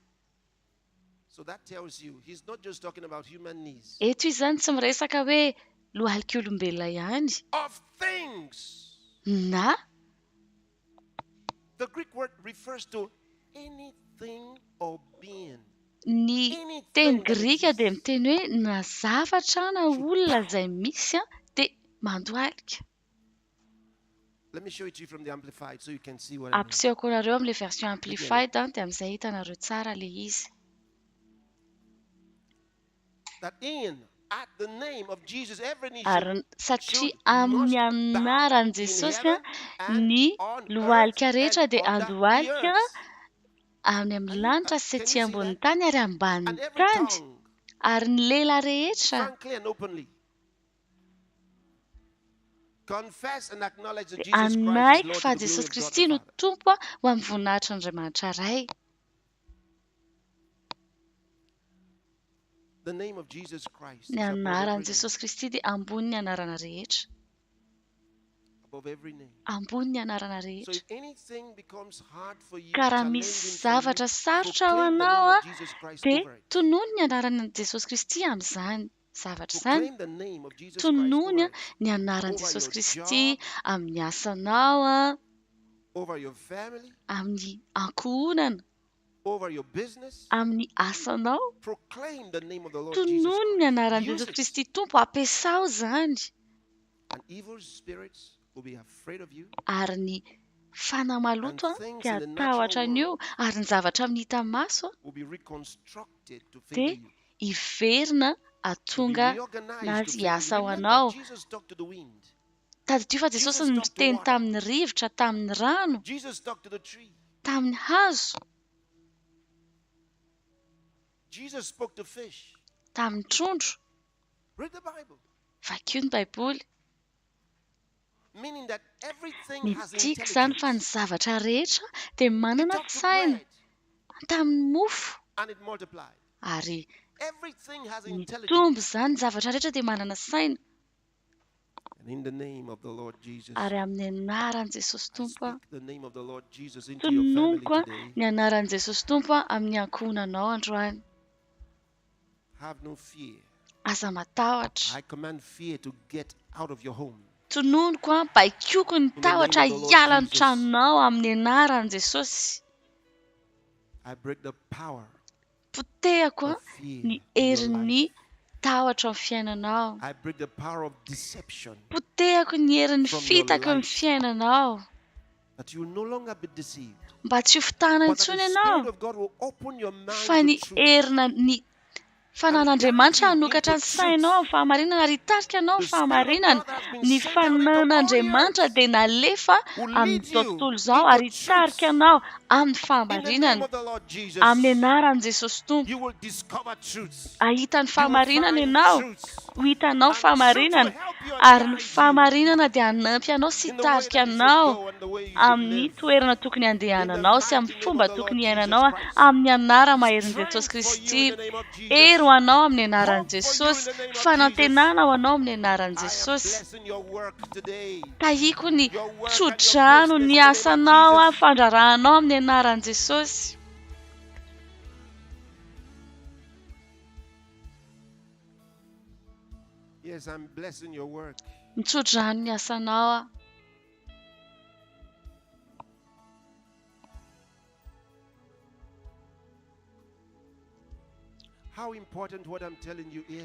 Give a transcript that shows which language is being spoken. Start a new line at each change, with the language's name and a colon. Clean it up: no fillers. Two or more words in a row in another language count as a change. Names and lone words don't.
Malagasy: eto izy zany tsy miresaka hoe lohalika olombelona ihany na ny teny grika dia miteny hoe na zavatra na olona izay misy dia mandoalika.
English: Let me show it to you from the amplified so you can see what I mean.
Malagasy: Ampisehoko nareo amin'ilay
English: version amplified
Malagasy: dia amin'izay hitanareo tsara ilay izy.
English: That at the name of Jesus every knee
Malagasy: Ary satria amin'ny anaran'i Jesosy ny lohalika rehetra dia andohalika amin'ny lanitra sy etsy ambony tany ary ambany tany ary ny lehilahy rehetra anaiky fa Jesosy Kristy no tompo ho amin'ny voninahitr'Andriamanitra iray.
English: The name of Jesus Christ
Malagasy: Ny anaran'i Jesosy Kristy dia ambony ny anarana rehetra.
English: above every name.
Malagasy: Ambony ny anarana
English: So
Malagasy: rehetra.
English: if anything becomes hard for you,
Malagasy: Ka raha
English: challenging
Malagasy: misy
English: for you,
Malagasy: zavatra sarotra ho
English: proclaim the
Malagasy: anao
English: name of Jesus Christ
Malagasy: dia
English: over it.
Malagasy: tonono ny anaran'i Jesosy Kristy amin'izany zavatra izany.
English: Proclaim the name of Jesus Christ
Malagasy: Tonono
English: over it.
Malagasy: ny anaran'i
English: Over
Malagasy: Jesosy
English: your
Malagasy: Kristy
English: job,
Malagasy: amin'ny asanao,
English: over your family,
Malagasy: amin'ny ankohonana,
English: over your business.
Malagasy: amin'ny asanao.
English: Proclaim the name of the Lord Jesus
Malagasy: Tonono ny anaran'i
English: Christ. Use
Malagasy: Jesosy
English: it.
Malagasy: Kristy tompo, ampiasao izany.
English: And evil spirits will be afraid of you.
Malagasy: Ary ny fanamaloto dia atahotra an'io, ary ny zavatra amin'ny hita maso
English: Will be reconstructed to
Malagasy: dia
English: favor you.
Malagasy: iverina atonga nazy hiasa ho anao.
English: Jesus talked to the wind.
Malagasy: Tadidio fa Jesosy no miteny tamin'ny rivotra, tamin'ny rano,
English: Jesus talked to the tree.
Malagasy: tamin'ny hazo,
English: Jesus spoke to fish.
Malagasy: tamin'ny trondro.
English: Read the Bible.
Malagasy: Vakio ny Baiboly.
English: Meaning that everything has
Malagasy: Midika izany fa ny
English: intelligence
Malagasy: zavatra rehetra dia manana saina. Tamin'ny mofo
English: and it multiplied.
Malagasy: ary
English: Everything has intelligence.
Malagasy: mitombo izany, zavatra rehetra dia manana saina.
English: And in the name of the Lord Jesus,
Malagasy: Ary amin'ny anaran'i Jesosy
English: I
Malagasy: Tompo,
English: speak the name of the Lord Jesus into your family
Malagasy: tononoko
English: today.
Malagasy: ny anaran'i Jesosy Tompo amin'ny ankohonanao androany.
English: Have no fear.
Malagasy: Aza matahotra.
English: I command fear to get out of your home.
Malagasy: Tononoko baikoko ny tahotra hiala ny tranonao amin'ny anaran'i Jesosy.
English: I break the power
Malagasy: Potehako
English: of fear
Malagasy: ny
English: in your
Malagasy: herin'ny
English: life.
Malagasy: tahotra amin'ny fiainanao.
English: I break the power of deception
Malagasy: Potehako ny herin'ny
English: from your
Malagasy: fitaka amin'ny
English: life.
Malagasy: fiainanao.
English: that you will no longer be deceived.
Malagasy: Mba tsy ho fitahana
English: But that
Malagasy: intsony
English: the
Malagasy: ianao.
English: Spirit of God will open your mind
Malagasy: Fa ny
English: to truth.
Malagasy: herina ny fanan'Andriamanitra hanokatra ny sainao amin'ny fahamarinana ary hitarika anao amin'ny fahamarinana. Ny fanan'Andriamanitra dia nalefa amin'izao tontolo izao ary hitarika anao amin'ny
English: In the name
Malagasy: fahamarinana.
English: of the Lord Jesus,
Malagasy: Amin'ny anaran'i Jesosy Tompo,
English: you will discover truth.
Malagasy: ahita ny
English: You will
Malagasy: fahamarinana
English: find
Malagasy: ianao.
English: truth.
Malagasy: Ho hitanao
English: And
Malagasy: fahamarinana.
English: truth will help you and
Malagasy: Ary ny
English: guide you
Malagasy: fahamarinana dia hanampy anao sy
English: in the way
Malagasy: hitarika
English: that you should
Malagasy: anao
English: go and the way you should
Malagasy: amin'ny
English: live.
Malagasy: toerana tokony andehananao sy amin'ny
English: mighty
Malagasy: fomba
English: name of the
Malagasy: tokony
English: Lord
Malagasy: iainanao
English: Jesus Christ.
Malagasy: amin'ny anara maherin'i
English: Strength
Malagasy: Jesosy
English: for you
Malagasy: Kristy.
English: in the name of Jesus.
Malagasy: Ero anao amin'ny anaran'i
English: Hope for you
Malagasy: Jesosy.
English: in the name of
Malagasy: Fanantenana ho anao amin'ny anaran'i
English: I am
Malagasy: Jesosy.
English: blessing your work today.
Malagasy: Tahiko ny
English: Your work and your
Malagasy: tsodrano
English: business
Malagasy: ny
English: in the name of
Malagasy: asanao
English: Jesus.
Malagasy: fandrarahanao amin'ny anaran'i Jesosy.
English: Yes, I'm blessing your work.
Malagasy: Mitsodrano ny asanao.
English: How important what I'm telling you is.